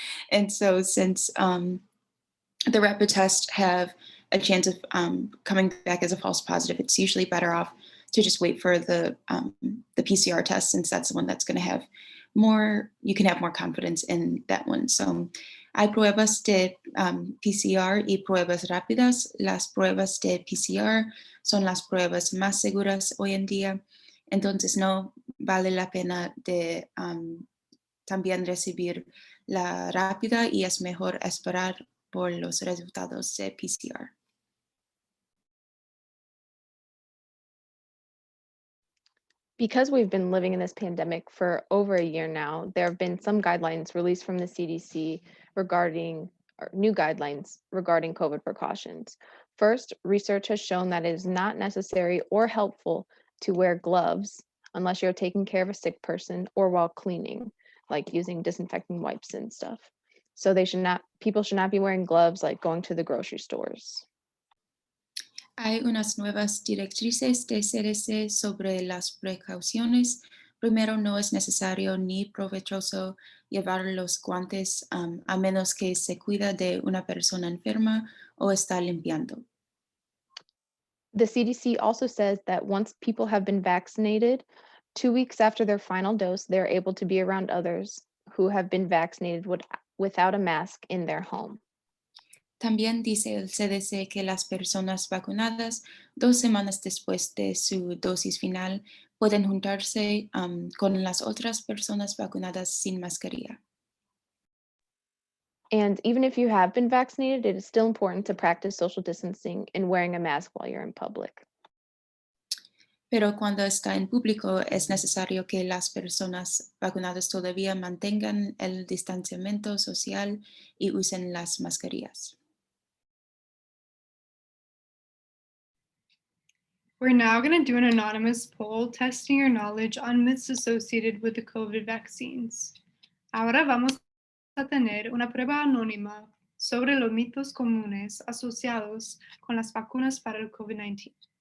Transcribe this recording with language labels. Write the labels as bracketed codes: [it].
[en] And so since the rapid tests have a chance of coming back as a false positive, it's usually better off to just wait for the PCR test, since that's the one that's going to have more, you can have more confidence in that one. [es] So hay pruebas de PCR y pruebas rápidas. Las pruebas de PCR son las pruebas más seguras hoy en día. Entonces no vale la pena de también recibir la rápida, y es mejor esperar por los resultados de PCR. [en] Because we've been living in this pandemic for over a year now, there have been some guidelines released from the CDC regarding new guidelines regarding COVID precautions. First, research has shown that it is not necessary or helpful to wear gloves unless you're taking care of a sick person or while cleaning, like using disinfecting wipes and stuff. So people should not be wearing gloves like going to the grocery stores. [es] Hay unas nuevas directrices de CDC sobre las precauciones. Primero, no es necesario ni provechoso llevar los guantes a menos que se cuida de una persona enferma o está limpiando. [en] The CDC also says that once people have been vaccinated, 2 weeks after their final dose, they're able to be around others who have been vaccinated without a mask in their home. [es] También dice el CDC que las personas vacunadas 2 semanas después de su dosis final pueden juntarse con las otras personas vacunadas sin mascarilla. [en] And even if you have been vaccinated, it is still important to practice social distancing and wearing a mask while you're in public. [es] Pero cuando está en público, es necesario que las personas vacunadas todavía mantengan el distanciamiento social y usen las mascarillas. [en] We're now going to do an anonymous poll testing your knowledge on myths associated with the COVID vaccines. [es] Ahora vamos a tener una prueba anónima sobre los mitos comunes asociados con las vacunas para el COVID-19.